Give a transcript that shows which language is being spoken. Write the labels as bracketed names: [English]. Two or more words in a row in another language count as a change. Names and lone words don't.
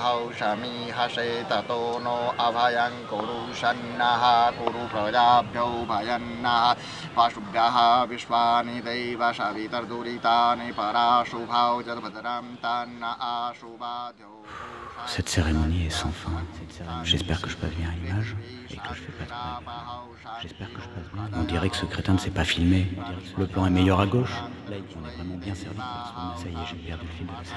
[Sanskrit] शमी हसे ततो नो अभयं कुरु सन्नः कुरु प्रजाभ्यो भयन्नः पशुभ्यः विश्वानि दैव सवितर्दुरितानि पराशुभाव जलभद्रं तन्न आशुभाद्यो. [French] Cette cérémonie est sans fin. J'espère que je passe bien à l'image et que je fais pas trop. J'espère que je passe bien. On dirait que ce crétin ne s'est pas filmé. Le plan est meilleur à gauche. Là, on est vraiment bien servi. Ça y est, j'ai perdu le fil de la cérémonie.